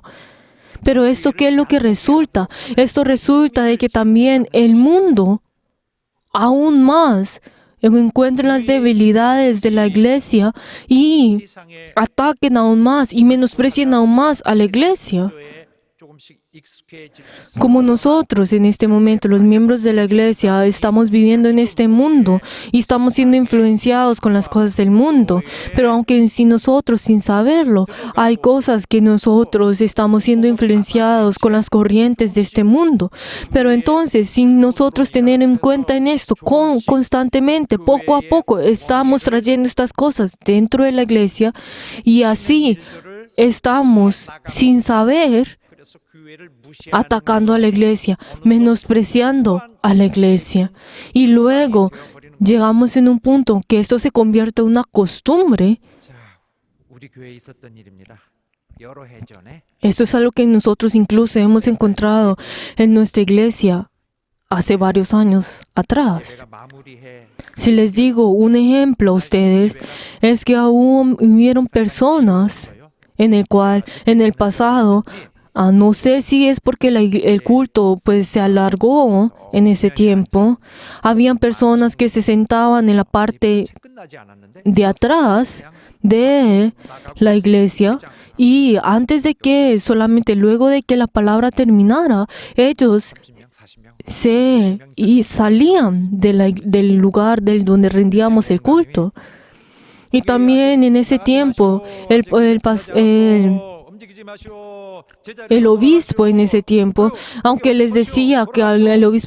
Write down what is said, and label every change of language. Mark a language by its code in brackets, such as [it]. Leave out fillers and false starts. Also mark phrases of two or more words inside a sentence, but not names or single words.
[es] Pero esto, ¿qué es lo que resulta? Esto resulta de que también el mundo, aún más, encuentren las debilidades de la iglesia y [ko] 세상에 [es] ataquen aún más y menosprecien aún más a la iglesia. [ko] 조금씩 익숙해질 수 있습니다. [es] Como nosotros en este momento, los miembros de la iglesia, estamos viviendo en este mundo y estamos siendo influenciados con las cosas del mundo. Pero aunque si nosotros, sin saberlo, hay cosas que nosotros estamos siendo influenciados con las corrientes de este mundo. Pero entonces, sin nosotros tener en cuenta en esto, constantemente, poco a poco, estamos trayendo estas cosas dentro de la iglesia y así estamos, sin saber, [ko] 그래서 교회를 무시하는 [es] atacando a la iglesia, menospreciando a la iglesia. Y luego llegamos en un punto que esto se convierte en una costumbre. [ko] 자, 우리 교회에 있었던 일입니다. 여러 해 전에 [es] Esto es algo que nosotros incluso hemos encontrado en nuestra iglesia hace varios años atrás. [ko] 예배가 마무리해 [es] Si les digo un ejemplo a ustedes, es que aún hubieron personas en el cual en el pasado, no sé si es porque el culto pues se alargó en ese tiempo, habían personas que se sentaban en la parte [ko] 끝나지 않았는데 [es] de atrás de la iglesia Y antes de que, solamente luego de que la palabra terminara, ellos [ko] 30명, 40명, [es] salían del lugar donde rendíamos el culto. Y también en ese tiempo, el obispo en ese tiempo, aunque les decía que el obispo